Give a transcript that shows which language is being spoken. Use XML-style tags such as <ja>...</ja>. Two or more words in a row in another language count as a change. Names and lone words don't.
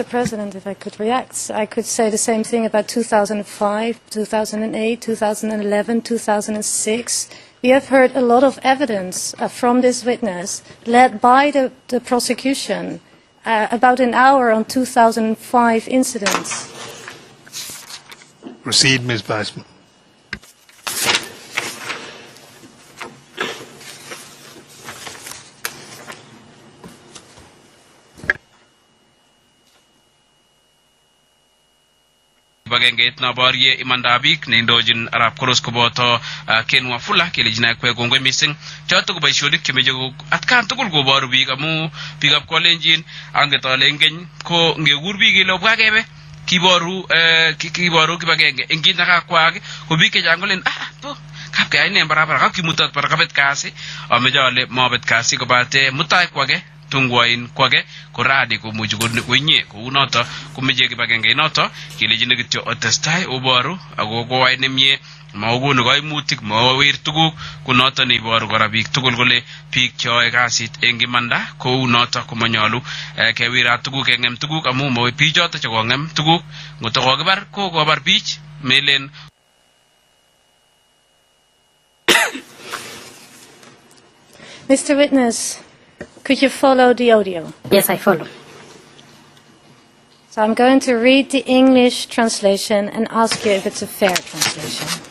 <en>President, if I could react, I could say the same thing about 2005, 2008, 2011, 2006. We have heard a lot of evidence from this witness, led by the prosecution, about an hour on 2005 incidents. Proceed, Ms. Weissman.</en> <kln>Bagengeit na barye imandabik ne indojin arab koros ko boto kenwa fula kele jina kwe gongwe missing chato ko baishodik kemeje ko atkan tugul go baru bi kamu pigap ko lenjin ange to lengen ko nge gurbi gi lo bwagebe kiboru kiboru kibagenge engin naka kwage ko bi ke jangolen to kap ke ayne barabara kap ki mutat par kabet kasi amejale mabet kasi ko bate mutai kwage tungwain kwage ko radi ko mujugo ko nye ko unoto ko meje kibagenge noto kile jine gityo otestai obaru ago ko ayne mie maugo no gay mutik mawir tuguk ko noto ni boru garabik tugul gole pik choy kasit engi manda ko unoto ko manyalu ke wira tuguk engem tuguk amu mo pijoto ko ngem tuguk ngoto ko bar ko bar pich melen.</kln> <en>Mr. Witness, could you follow the audio? Yes, I follow. So I'm going to read the English translation and ask you if it's a fair translation.</en>